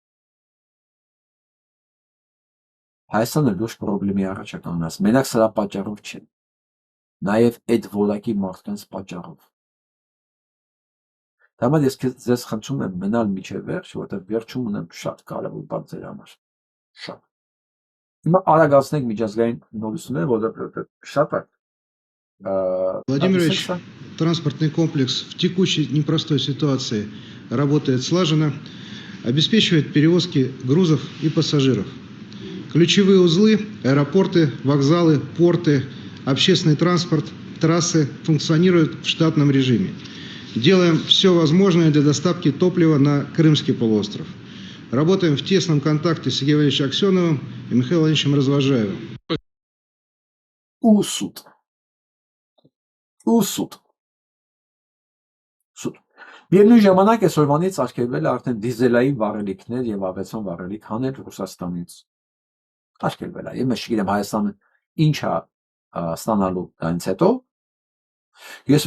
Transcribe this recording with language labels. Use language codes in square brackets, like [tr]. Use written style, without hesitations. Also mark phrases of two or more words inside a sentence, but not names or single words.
[hy] Հայաստանը լուրջ խնդրի առաջ է կանգնած։ Մենակ սրա պատճառով չեն։ Նաև այդ ոլակի մարդկանց պատճառով։ Դա համար ես ձեզ խնդրում եմ մնալ միջև վերջ, որովհետև վերջում ունեմ շատ կարևոր բան ձեր համար։ Շատ։ Հիմա արագացնենք միջազգային նորությունները, որովհետև շատ է։ [ru] Владимир Ильич, транспортный комплекс в текущей непростой ситуации работает слаженно, обеспечивает перевозки грузов и пассажиров. Ключевые узлы, аэропорты, вокзалы, порты, общественный транспорт, трассы функционируют в штатном режиме. Делаем все возможное для доставки топлива на Крымский полуостров. Работаем в тесном контакте с Сергеем Валерьевичем Аксеновым и Михаилом Владимировичем Развожаевым. [hy] Ուսուտ։ Միևնույն ժամանակ այսօրվանից արգելվել է արդեն դիզելային վառելիքներ եւ ավիացիոն վառելիք հանել Ռուսաստանից։ Արգելվել է։ Ես չգիտեմ Հայաստանը ինչ է ստանալու դրանից հետո։ Ես